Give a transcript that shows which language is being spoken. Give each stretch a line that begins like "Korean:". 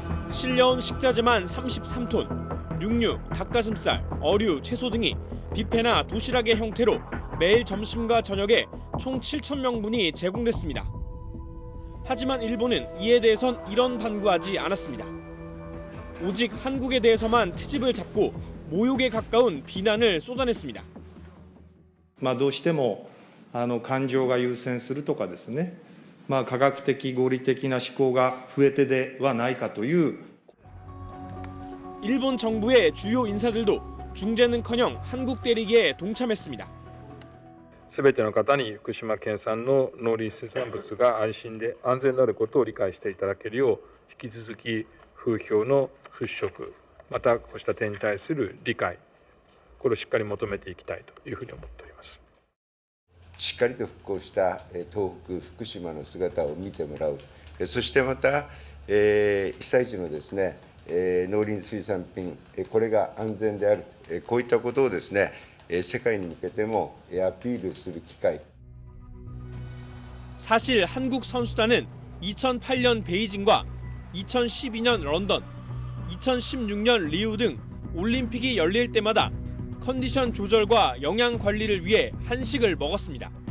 Korean: 실려온 식자재만 33톤, 육류, 닭가슴살, 어류, 채소 등이 뷔페나 도시락의 형태로 매일 점심과 저녁에 총 7,000명분이 제공됐습니다. 하지만 일본은 이에 대해선 이런 반구하지 않았습니다. 오직 한국에 대해서만 트집을 잡고 모욕에 가까운 비난을 쏟아냈습니다.
Japanese: どうしても感情が優先するとかですね、科学的合理的な思考が増えてではないかという。
Korean: 일본 정부의 주요 인사들도 중재는커녕 한국 때리기에 동참했습니다.
Japanese: すべての方に福島県産の農林水産物が安心で安全であることを理解していただけるよう引き続き風評の払拭またこうした点に対する理解これをしっかり求めていきたいというふうに思っております。しっかりと復興した東北、福島の姿を見てもらう、そしてまた被災地のですね農林水産品、これが安全である、こういったことをですね世界に向けてもアピールする機会。
Korean: 사실 한국 선수단은 2008년 베이징과 2012년 런던, 2016년 리우 등 올림픽이 열릴 때마다 컨디션 조절과 영양 관리를 위해 한식을 먹었습니다.